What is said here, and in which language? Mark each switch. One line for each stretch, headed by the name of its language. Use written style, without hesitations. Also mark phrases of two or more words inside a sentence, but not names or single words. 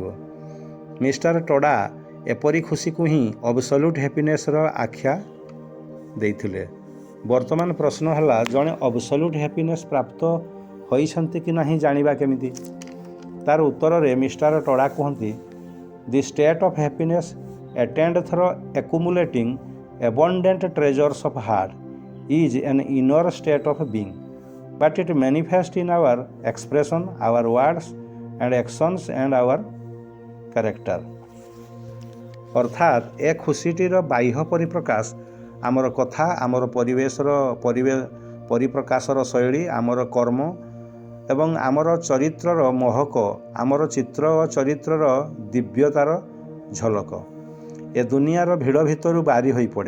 Odia: ମିଷ୍ଟର ଟୋଡା ଏପରି ଖୁସିକୁ ହିଁ
English: absolute happinessର
Odia: ଆଖ୍ୟା ଦେଇଥିଲେ। ବର୍ତ୍ତମାନ ପ୍ରଶ୍ନ ହେଲା, ଜଣେ
English: absolute happiness
Odia: ପ୍ରାପ୍ତ ହୋଇଛନ୍ତି କି ନାହିଁ ଜାଣିବା କେମିତି? ତାର ଉତ୍ତରରେ ମିଷ୍ଟର ଟୋଡା କୁହନ୍ତି,
English: the state of happiness attained through accumulating abundant treasures of heart is an inner state of being, but it manifests in our expression, our words and actions and our character.
Odia: ଅର୍ଥାତ୍ ଏ ଖୁସିଟିର ବାହ୍ୟ ପରିପ୍ରକାଶ ଆମର କଥା, ଆମର ପରିପ୍ରକାଶର ଶୈଳୀ, ଆମର କର୍ମ ଏବଂ ଆମର ଚରିତ୍ରର ମହକ, ଆମର ଚିତ୍ର ଓ ଚରିତ୍ରର ଦିବ୍ୟତାର ଝଲକ ଏ ଦୁନିଆର ଭିଡ଼ ଭିତରୁ ବାରି ହୋଇପଡ଼େ।